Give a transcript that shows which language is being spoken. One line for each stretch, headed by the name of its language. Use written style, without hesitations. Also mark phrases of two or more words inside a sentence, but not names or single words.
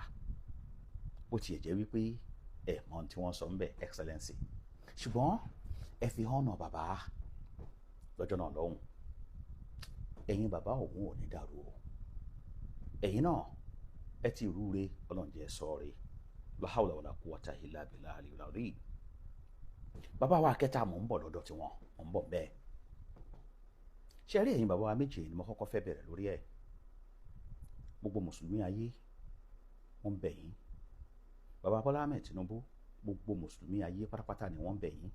Yoruba: Bó tiẹ̀ jẹ́ wípé ẹ mọ ohun tí wọ́n sọ ń bẹ̀, excellency, ṣùgbọ́n ẹ fi hàn bàbá lọ́jọ́ náà lọ́hùn. Ẹ̀yin bàbá òun ò ní dàrú o. Ẹ̀yin náà ẹ ti rúure, Ọlọ́run jẹ́ sọ́ọ̀rẹ́.
Arabic: لا حول ولا قوة إلا بالله العلي العظيم.
Yoruba: Bàbá wa kẹta mò ń bọ̀ lọ́dọ̀ tí wọ́n mò ń bọ̀ bẹ́ẹ̀. Ṣé rí ẹ̀yin bàbá wa méje ni mo kọ́kọ́ fẹ́ bẹ̀rẹ̀ lórí ẹ̀. Gbogbo mùsùlùmí ayé wọ́n bẹ̀ yín. Bàbá Bọ́lá Ahmed Tinubu, gbogbo mùsùlùmí ayé pátápátá ni wọ́n bẹ̀ yín.